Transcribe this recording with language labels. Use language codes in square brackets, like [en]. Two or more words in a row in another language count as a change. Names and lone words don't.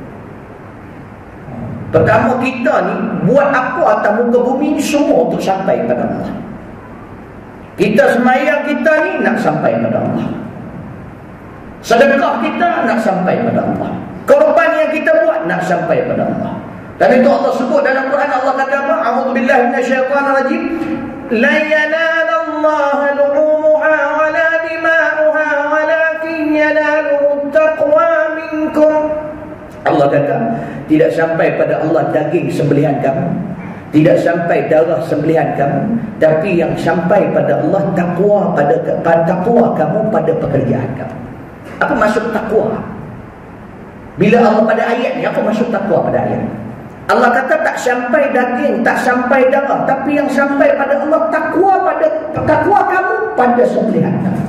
[ms] Pertama, kita ni buat apa atas muka bumi ni semua untuk sampai pada Allah. Kita semayang kita ni nak sampai pada Allah. Sedekah kita nak sampai pada Allah. Korban yang kita buat nak sampai pada Allah. Dan itu Allah sebut dalam Quran. Allah kata apa? [ar] أعوذ بالله من الشيطان الرجيم. لن ينال الله لحومها ولا دماؤها ولكن يناله التقوى منكم. [ms] Allah kata, tidak sampai pada Allah daging sembelihan kamu, tidak sampai darah sembelihan kamu, tapi yang sampai pada Allah takwa takwa kamu pada pekerjaan kamu. Apa maksud takwa? Bila Allah pada ayat ni, apa maksud takwa pada ayat ni? Allah kata tak sampai daging, tak sampai darah, tapi yang sampai pada Allah takwa kamu pada sembelihan kamu.